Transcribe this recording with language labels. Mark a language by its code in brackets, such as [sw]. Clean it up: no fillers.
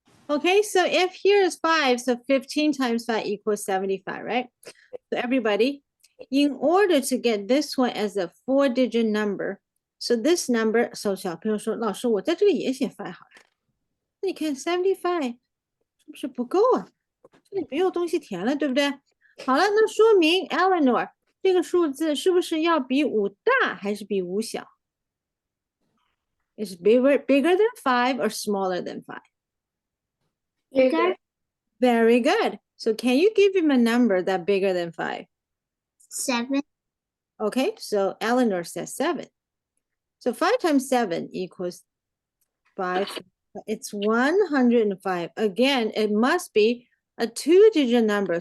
[en] Okay, so if here is 5, so 15 times 5 equals 75, right? So everybody, in order to get this one as a 4-digit number, so this number, so [zh] 小朋友说，老师，我在这里也写 5 好了。那你看75是不是不够啊？这里没有东西填了，对不对？好了，那说明 Eleanor 这个数字是不是要比5大还是比5小？ [en] Is bigger than 5 or smaller than 5? Bigger. Very good. So can you give him a number that bigger than 5? 7. Okay, so Eleanor says 7. So 5 times 7 equals 5. It's 105. Again, it must be a 2-digit number.